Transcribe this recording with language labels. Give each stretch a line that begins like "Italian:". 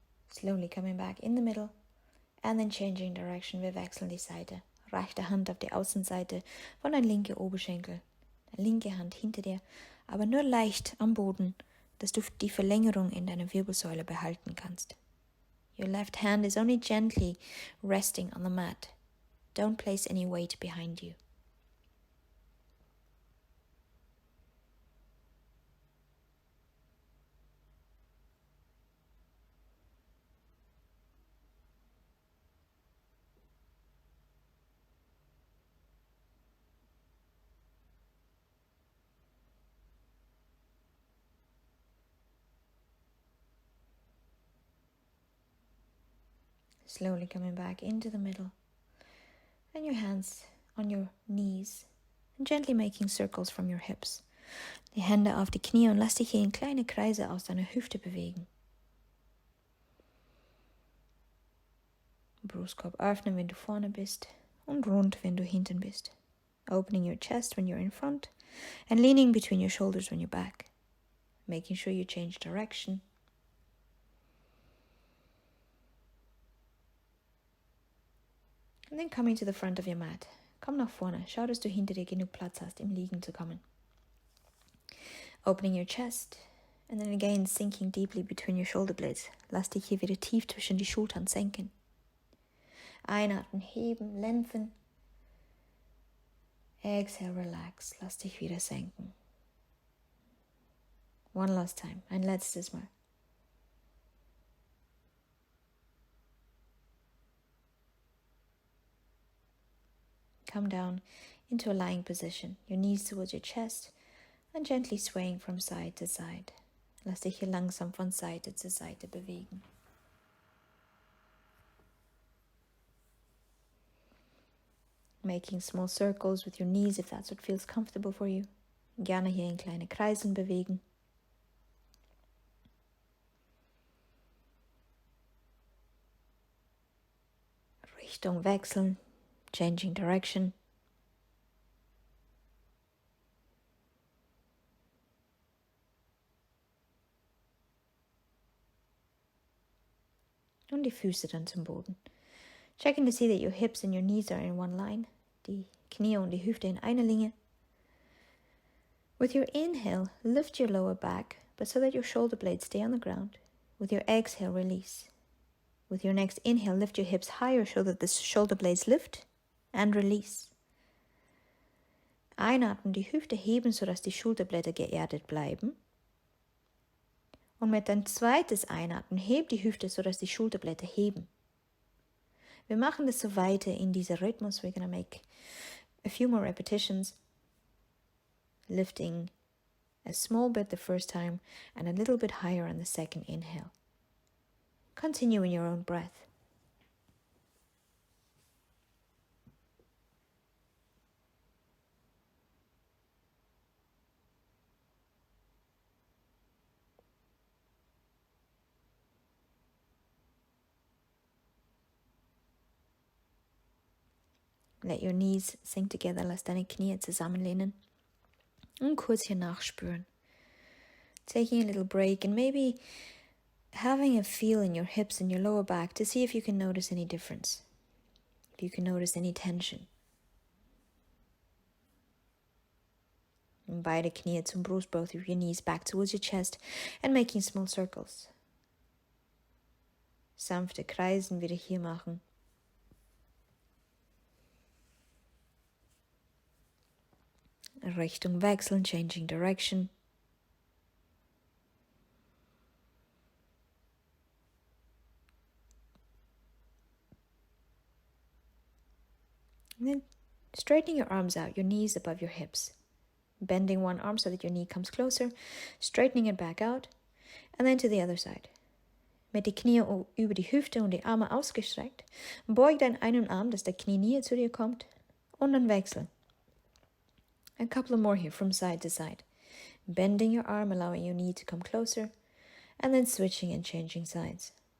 English: Slowly coming back in the middle and then changing direction.
German: Wir wechseln die Seite. Rechte Hand auf die Außenseite von deinem linken Oberschenkel. Deine linke Hand hinter dir, aber nur leicht am Boden, dass du die Verlängerung in deiner Wirbelsäule behalten kannst.
English: Your left hand is only gently resting on the mat. Don't place any weight behind you. Slowly coming back into the middle. And your hands on your knees. And gently making circles from your hips.
German: Die Hände auf die Knie und lass dich hier in kleine Kreise aus deiner Hüfte bewegen. Brustkorb öffnen, wenn du vorne bist. Und rund, wenn du hinten bist.
English: Opening your chest when you're in front. And leaning between your shoulders when you're back. Making sure you change direction. And then coming to the front of your mat.
German: Komm nach vorne. Schau, dass du hinter dir genug Platz hast, im Liegen zu kommen.
English: Opening your chest. And then again sinking deeply between your shoulder blades.
German: Lass dich hier wieder tief zwischen die Schultern senken. Einatmen, heben,
English: lengthen. Exhale, relax.
German: Lass dich wieder senken.
English: One last time.
German: Ein letztes Mal.
English: Come down into a lying position, your knees towards your chest and gently swaying from side to side.
German: Lass dich hier langsam von Seite zu Seite bewegen.
English: Making small circles with your knees if that's what feels comfortable for you.
German: Gerne hier in kleine Kreisen bewegen. Richtung wechseln.
English: Changing direction.
German: Und die Füße dann zum Boden.
English: Checking to see that your hips and your knees are in one line.
German: Die Knie und die Hüfte in einer Linie.
English: With your inhale, lift your lower back, but so that your shoulder blades stay on the ground. With your exhale, release. With your next inhale, lift your hips higher so that the shoulder blades lift and release.
German: Einatmen, die Hüfte heben, sodass die Schulterblätter geerdet bleiben. Und mit dein zweites Einatmen, heb die Hüfte, sodass die Schulterblätter heben. Wir machen das so weiter in dieser Rhythmus.
English: We're going to make a few more repetitions. Lifting a small bit the first time and a little bit higher on the second inhale. Continue in your own breath. Let your knees sink together.
German: Lass deine Knie zusammenlehnen. Und kurz hier nachspüren.
English: Taking a little break and maybe having a feel in your hips and your lower back to see if you can notice any difference. If you can notice any tension.
German: Und beide Knie zum Brust,
English: both of your knees back towards your chest and making small circles.
German: Sanfte Kreisen wieder hier machen. Richtung wechseln,
English: changing direction. And then straightening your arms out, your knees above your hips. Bending one arm so that your knee comes closer, straightening it back out, and then to the other side.
German: Mit die Knie über die Hüfte und die Arme ausgestreckt. Beug deinen einen Arm, dass der Knie näher zu dir kommt, und dann wechseln.
English: A couple more here from side to side. Bending your arm, allowing your knee to come closer, and then switching and changing sides.